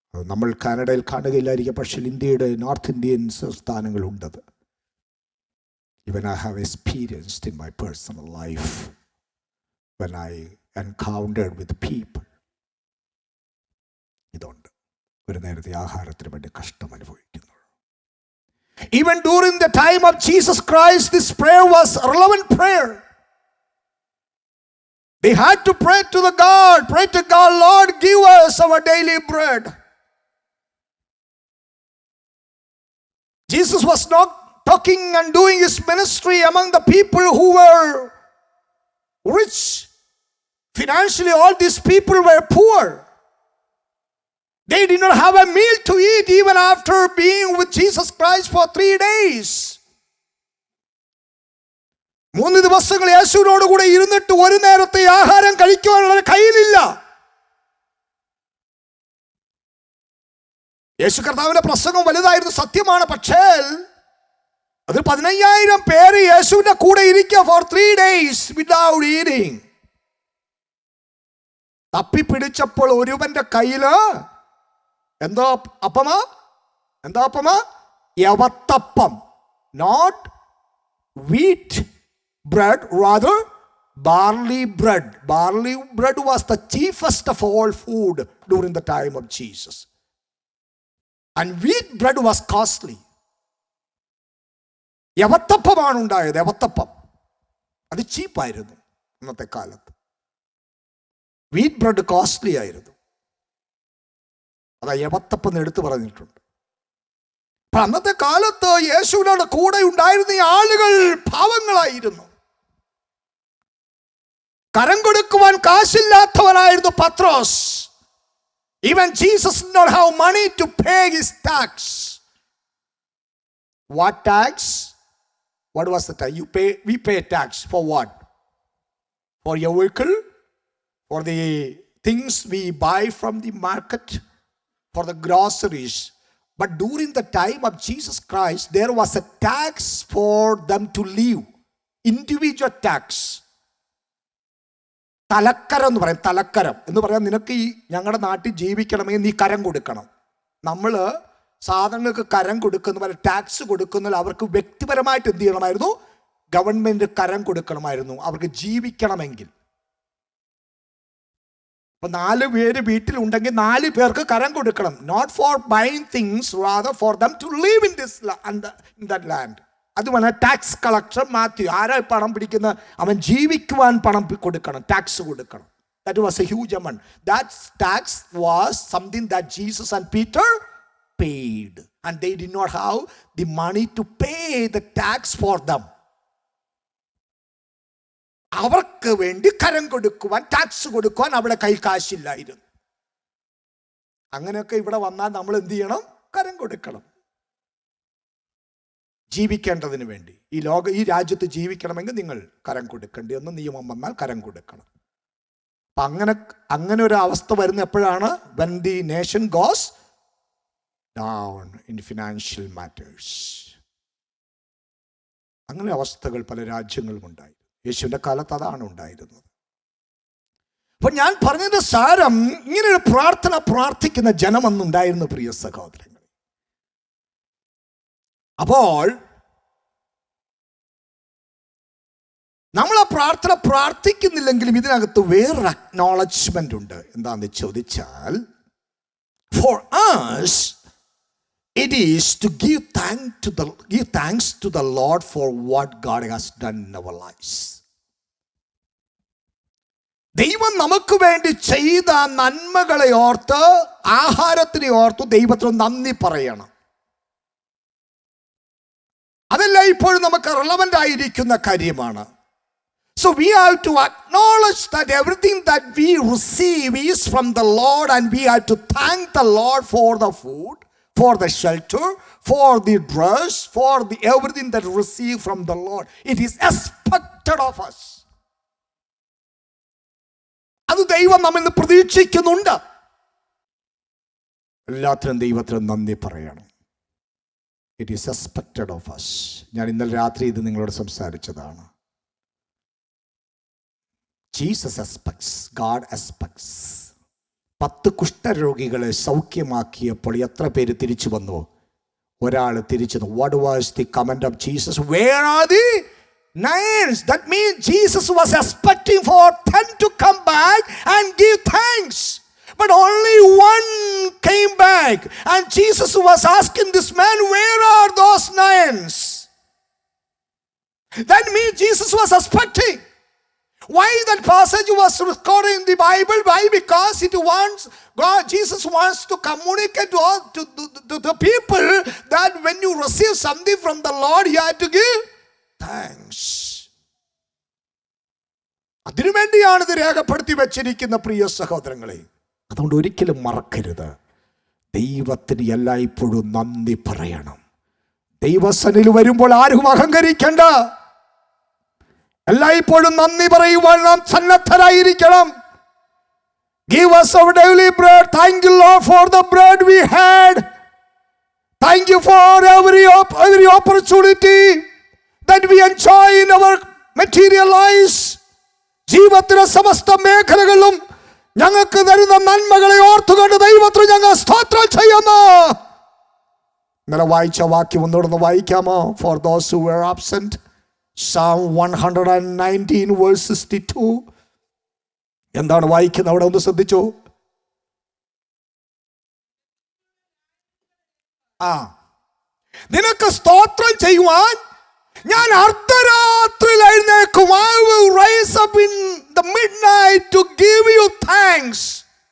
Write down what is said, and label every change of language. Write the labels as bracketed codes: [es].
[ml] നമ്മൾ കാനഡയിൽ കാണുകയില്ലായിരിക്കും, പക്ഷേ ഇന്ത്യയുടെ north Indian സംസ്ഥാനങ്ങളുണ്ടത്. [en] Even I have experienced in my personal life when I encountered with people. [ml] ഇതുണ്ട്. ഒരു നേരത്തെ ആഹാരത്തിന് വേണ്ടി കഷ്ടം അനുഭവിക്കുന്നു. [en] Even during the time of Jesus Christ, this prayer was a relevant prayer. They had to pray to God, Lord, give us our daily bread. Jesus was not talking and doing his ministry among the people who were rich. Financially, all these people were poor. They did not have a meal to eat even after being with Jesus Christ for 3 days. [ml] 3 ദിവസങ്ങൾ യേശുവിനോട് കൂടെ ഇരുന്നിട്ട് ഒരു നേരത്തെ ആഹാരം കഴിക്കുവാനുള്ള കയ്യിലില്ല. യേശു കർത്താവിന്റെ പ്രസംഗം വലുതായിരുന്നു, സത്യമാണ്. പക്ഷേ അതിൽ 15,000 പേര് യേശുവിന്റെ കൂടെ ഇരിക്കുക [en] for 3 days without eating. [ml] തപ്പിപ്പിടിച്ചപ്പോൾ ഒരുവന്റെ കയ്യില് എന്താ അപ്പമാ യവത്തപ്പം. [en] Not wheat bread, rather barley bread. Barley bread was the chiefest of all food during the time of Jesus. And wheat bread was costly. [ml] യവത്തപ്പമാണ് ഉണ്ടായത്. യവത്തപ്പം അത് ചീപ്പായിരുന്നു അന്നത്തെ കാലത്ത്. [en] wheat bread costly [ml] ആയിരുന്നു. അതാ യവത്തപ്പം എടുത്തു പറഞ്ഞിട്ടുണ്ട്. അപ്പൊ അന്നത്തെ കാലത്ത് യേശുവിനോട് കൂടെ ഉണ്ടായിരുന്ന ഈ ആളുകൾ പാവങ്ങളായിരുന്നു. കരം കൊടുക്കുവാൻ കാശില്ലാത്തവനായിരുന്നു പത്രോസ്. [en] Even Jesus did not have money to pay his tax. What tax? What was the tax? We pay tax for what? For your vehicle? For the things we buy from the market? For the groceries? But during the time of Jesus Christ, there was a tax for them to live. Individual tax. [ml] തലക്കരം എന്ന് പറയും. തലക്കരം എന്ന് പറയാൻ, നിനക്ക് ഈ ഞങ്ങളുടെ നാട്ടിൽ ജീവിക്കണമെങ്കിൽ നീ കരം കൊടുക്കണം. നമ്മൾ സാധനങ്ങൾക്ക് കരം കൊടുക്കുന്ന പോലെ ടാക്സ് കൊടുക്കുന്നതിൽ അവർക്ക് വ്യക്തിപരമായിട്ട് എന്ത് ചെയ്യണമായിരുന്നു? ഗവൺമെന്റ് കരം കൊടുക്കണമായിരുന്നു അവർക്ക് ജീവിക്കണമെങ്കിൽ. അപ്പൊ 4 പേര് വീട്ടിലുണ്ടെങ്കിൽ 4 പേർക്ക് കരം കൊടുക്കണം. [en] Not for buying things, rather for them to live in that land. [ml] അതുപോലെ ടാക്സ് കളക്ടർ മാത്യു, ആരാ പണം പിടിക്കുന്ന? അവൻ ജീവിക്കുവാൻ പണം കൊടുക്കണം, ടാക്സ് കൊടുക്കണം. [en] That was a huge amount. That tax was something that Jesus and Peter paid, and they did not have the money to pay the tax for them. [ml] അവർക്ക് വേണ്ടി കരം കൊടുക്കുവാൻ, ടാക്സ് കൊടുക്കുവാൻ അവിടെ കൈ കാശില്ലായിരുന്നു. അങ്ങനെയൊക്കെ ഇവിടെ വന്നാൽ നമ്മൾ എന്ത് ചെയ്യണം? കരം കൊടുക്കണം. ജീവിക്കേണ്ടതിന് വേണ്ടി, ഈ രാജ്യത്ത് ജീവിക്കണമെങ്കിൽ നിങ്ങൾ കരം കൊടുക്കേണ്ടി എന്ന് നിയമം വന്നാൽ കരം കൊടുക്കണം. അപ്പൊ അങ്ങനെ ഒരു അവസ്ഥ വരുന്ന എപ്പോഴാണ്? [en] when the nation goes down in financial matters. [ml] അങ്ങനെ അവസ്ഥകൾ പല രാജ്യങ്ങളും ഉണ്ടായി. യേശുവിന്റെ കാലത്ത് അതാണ് ഉണ്ടായിരുന്നത്. അപ്പൊ ഞാൻ പറഞ്ഞതിന്റെ സാരം, ഇങ്ങനൊരു പ്രാർത്ഥന പ്രാർത്ഥിക്കുന്ന ജനമൊന്നുണ്ടായിരുന്നു പ്രിയ സഹോദരങ്ങൾ. അപ്പോൾ നമ്മൾ ആ പ്രാർത്ഥന പ്രാർത്ഥിക്കുന്നില്ലെങ്കിലും ഇതിനകത്ത് വേറൊരു അക്നോളജ്മെന്റ് ഉണ്ട്. എന്താണെന്ന് ചോദിച്ചാൽ, [en] For us it is to give thanks to the Lord for what God has done in our lives. [ml] ദൈവം നമുക്ക് വേണ്ടി ചെയ്ത നന്മകളെ ഓർത്ത്, ആഹാരത്തിനെ ഓർത്ത് ദൈവത്തിന് നന്ദി പറയണം. അതെല്ലാം ഇപ്പോഴും നമുക്ക് റെലവൻ്റ് ആയിരിക്കുന്ന കാര്യമാണ്. [en] So we have to acknowledge that everything that we receive is from the Lord, and we have to thank the Lord for the food, for the shelter, for the dress, for the everything that we receive from the Lord. It is expected of us. [ml] അത് ദൈവം നമ്മിൽ നിന്ന് പ്രതീക്ഷിക്കുന്നുണ്ട്. എല്ലാത്തിനും ദൈവത്തിന് നന്ദി പറയണം. [en] It is expected of us. [ml] ഞാൻ ഇന്നലെ രാത്രി ഇത് നിങ്ങളോട് സംസാരിച്ചതാണ്. [en] Jesus expects, God expects. [ml] 10 കുഷ്ഠരോഗികളെ സൗഖ്യമാക്കിയപ്പോൾ എത്ര പേര് തിരിച്ചു വന്നു? ഒരാൾ തിരിച്ചു വന്നു. [en] What was the comment of Jesus? Where are the 9? That means Jesus was expecting for 10 to come back and give thanks. But only one came back. And Jesus was asking this man, where are those 9? That means Jesus was expecting. Why that passage was recorded in the Bible? Why? Because Jesus wants to communicate to the people that when you receive something from the Lord, you have to give thanks. [ml] അതിനുവേണ്ടിയാണ് ഇത് രേഖപ്പെടുത്തി വെച്ചിരിക്കുന്ന പ്രിയ സഹോദരങ്ങളെ. അതുകൊണ്ട് ഒരിക്കലും മറക്കരുത്, ദൈവത്തിന് എല്ലായ്പ്പോഴും നന്ദി പറയണം. ദൈവസന്നിധിയിൽ വരുമ്പോൾ ആരും അഹങ്കരിക്കണ്ട. എല്ലായ്പ്പോഴും നന്ദി പറയുവാൻ നാം സന്നദ്ധരായിരിക്കണം. [en] Give us our daily bread. Thank you, Lord, for the bread we had. Thank you for every opportunity that we enjoy in our material lives. [ml] ജീവിതത്തിലെ സമസ്ത മേഖലകളിലും ഞങ്ങൾക്ക് തരുന്ന നന്മകളെ ഓർത്തുകൊണ്ട് ദൈവത്തിന് ഞങ്ങൾ സ്തോത്രം ചെയ്യുന്നു. ഇന്നലെ വായിച്ച വാക്യം ഒന്നുകൂടെ വായിക്കാമോ? [en] For those who were absent, Psalm 119 verse 62. [ml] എന്താണ് വായിക്കുന്നത്? അവിടെ ഒന്ന് ശ്രദ്ധിച്ചു. നിനക്ക് സ്തോത്രം ചെയ്യുവാൻ ഞാൻ അർദ്ധരാത്രിയിൽ എഴുന്നേൽക്കും. [en] I will rise up in the midnight to give you thanks.